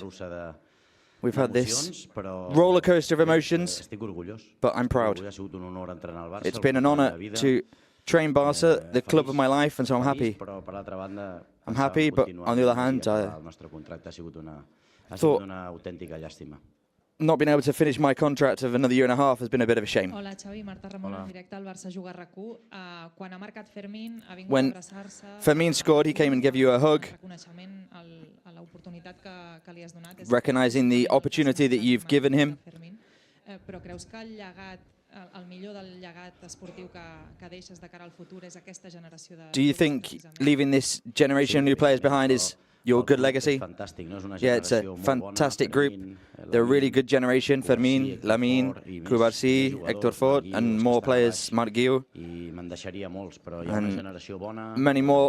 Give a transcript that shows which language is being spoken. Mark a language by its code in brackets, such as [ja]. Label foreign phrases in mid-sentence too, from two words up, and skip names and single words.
[en] We've had this roller coaster of emotions, but I'm proud. It's been an honor to train Barca, the club of my life, and so I'm happy. I'm happy, but on the other hand, I thought not being able to finish my contract of another 1.5 years has been a bit of a shame. [ca] Hola, Xavi, Marta Ramon, en directe al Barça Juga RAC1. Quan ha marcat Fermin, ha vingut [en] When [ca] a abraçar-se. [en] Fermin scored, he came and gave you a hug, [ca] Reconeixement a l'oportunitat que li has donat. [en] recognizing the opportunity that you've given him. [ca] Però creus que el llegat, el millor del llegat esportiu que deixes de cara al futur és aquesta generació de... [en] Do you think leaving this generation of new players behind is your good legacy? Yeah, it's a fantastic group. They're a really good generation. Fermin, Lamine, Cubarsí, Héctor Fort, and more players, Marc Guiu. And many more.